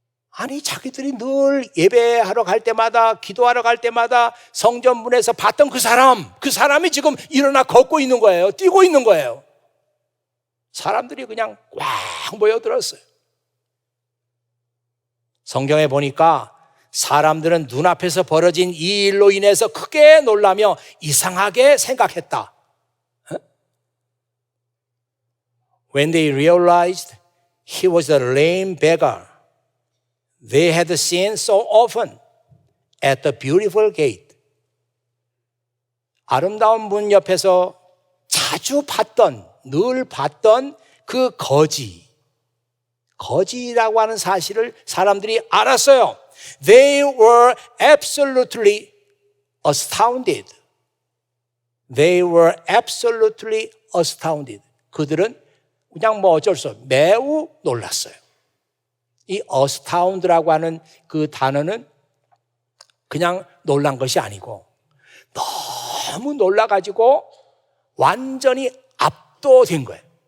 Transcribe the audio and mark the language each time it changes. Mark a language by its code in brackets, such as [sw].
[ko] 아니, 자기들이 늘 예배하러 갈 때마다, 기도하러 갈 때마다 성전문에서 봤던 그 사람이 지금 일어나 걷고 있는 거예요. 뛰고 있는 거예요. 사람들이 그냥 꽉 모여들었어요. 성경에 보니까 사람들은 눈앞에서 벌어진 이 일로 인해서 크게 놀라며 이상하게 생각했다. [en] When they realized he was a lame beggar they had seen so often at the beautiful gate. [ko] 아름다운 문 옆에서 자주 늘 봤던 그 거지라고 하는 사실을 사람들이 알았어요. [en] They were absolutely astounded. They were absolutely astounded. [ko] 그들은 그냥 어쩔 수 없어요. 매우 놀랐어요. 이 astound라고 하는 그 단어는 그냥 놀란 것이 아니고 너무 놀라가지고 완전히 압도된 거예요.